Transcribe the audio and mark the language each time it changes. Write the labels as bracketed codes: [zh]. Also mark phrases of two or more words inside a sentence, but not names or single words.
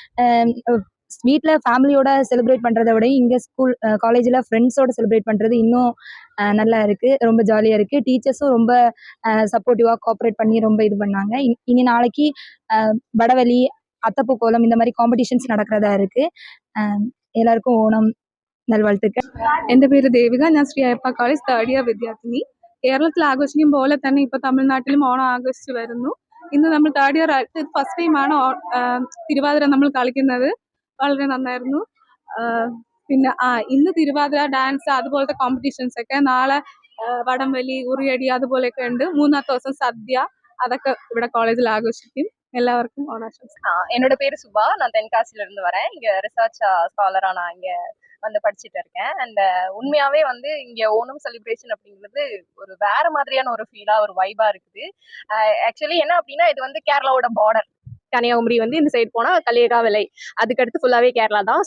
[ta] வீட்டில் ஃபேமிலியோட செலிப்ரேட் பண்ணுறத விட இங்கே காலேஜில் ஃப்ரெண்ட்ஸோட செலிப்ரேட் பண்ணுறது இன்னும் நல்லா இருக்குது. ரொம்ப ஜாலியாக இருக்குது. டீச்சர்ஸும் ரொம்ப சப்போர்ட்டிவாக கோஆப்ரேட் பண்ணி ரொம்ப இது பண்ணாங்க. இனி நாளைக்கு வடவழி, அத்தப்பூ கோலம் இந்த மாதிரி காம்படிஷன்ஸ் நடக்கிறதா இருக்கு. எல்லாருக்கும் ஓணம் നൽവാഴ്ത്തുക്കൾ. [ml] എൻ്റെ പേര് ദേവിക. ഞാൻ ശ്രീ അയ്യപ്പ കോളേജ് [en] third year [ml] വിദ്യാർത്ഥിനി. കേരളത്തിൽ ആഘോഷിക്കും പോലെ തന്നെ ഇപ്പോൾ തമിഴ്നാട്ടിലും ഓണം ആഘോഷിച്ച് വരുന്നു. ഇന്ന് നമ്മൾ [en] third year [ml] ആയിട്ട് [en] first time [ml] തിരുവാതിര നമ്മൾ കളിക്കുന്നത്. വളരെ നന്നായിരുന്നു. പിന്നെ ഇന്ന് തിരുവാതിര, ഡാൻസ് അതുപോലത്തെ കോമ്പറ്റീഷൻസ് ഒക്കെ, നാളെ വടംവലി, ഉറിയടി അതുപോലെയൊക്കെ ഉണ്ട്. മൂന്നാമത്തെ ദിവസം സദ്യ, അതൊക്കെ ഇവിടെ കോളേജിൽ ആഘോഷിക്കും. [ta] எல்லாருக்கும் ஓணாசம்ஸ். என்னோட பேரு சுபா. நான் தென்காசில இருந்து வரேன். இங்க [en] research scholar [ta] நான் இங்க வந்து படிச்சுட்டு இருக்கேன். அண்ட் உண்மையாவே வந்து இங்க ஓணம் செலிப்ரேஷன் அப்படிங்கிறது ஒரு வேற மாதிரியான ஒரு ஃபீலா, ஒரு வைபா இருக்குது. ஆக்சுவலி என்ன அப்படின்னா, இது வந்து கேரளாவோட பார்டர். கன்னியாகுமரி வந்து இந்த சைடு போனா களியக்காவிளை, அதுக்கடுத்து ஃபுல்லாவே கேரளா தான்.